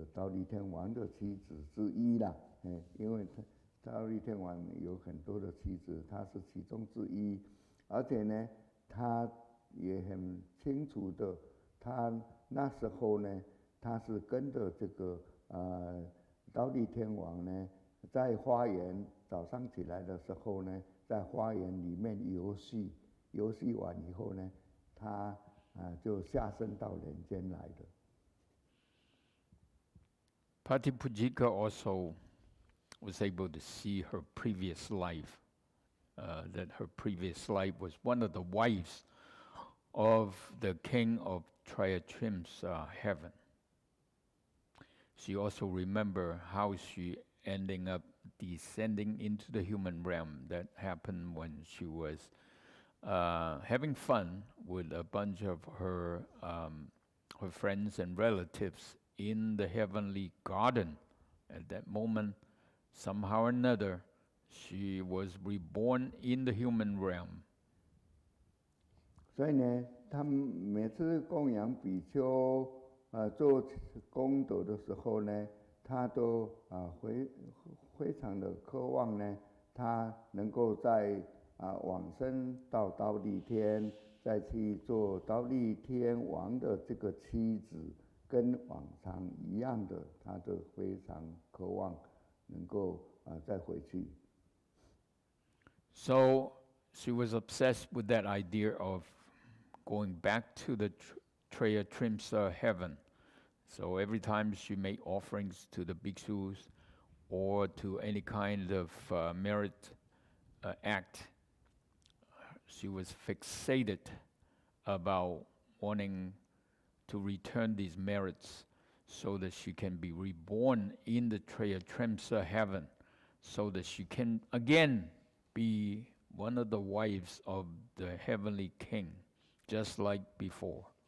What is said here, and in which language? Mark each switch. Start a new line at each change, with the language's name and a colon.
Chinese: 利天王的妻子之一啦，因为忉利天王有很多的妻子，他是其中之一，而且呢，他也很清楚的，他那时候呢，他是跟着这个忉利天王呢，在花园早上起来的时候呢，在花园里面游戏完以后呢，他就下生到人间来的。
English: Patipujika also was able to see her previous life, that her previous life was one of the wives of the king of Triatrim's heaven. She also remembered how she ending up descending into the human realm. That happened when she was having fun with a bunch of her friends and relatives in the heavenly garden. At that moment, somehow or another, she was reborn in the human realm.
Chinese: 所以呢，他们每次供养比丘做功德的时候呢，他都非常的渴望呢，他能够在往生到忉利天，再去做忉利天王的这个妻子，跟往常一样的，他都非常渴望能够再回去。
English: So she was obsessed with that idea of going back to the Triatrimsa heaven. So every time she made offerings to the bhikshus or to any kind of merit act, she was fixated about wanting to return these merits so that she can be reborn in the Triatrimsa heaven, so that she can again be one of the wives of the heavenly king, just like before.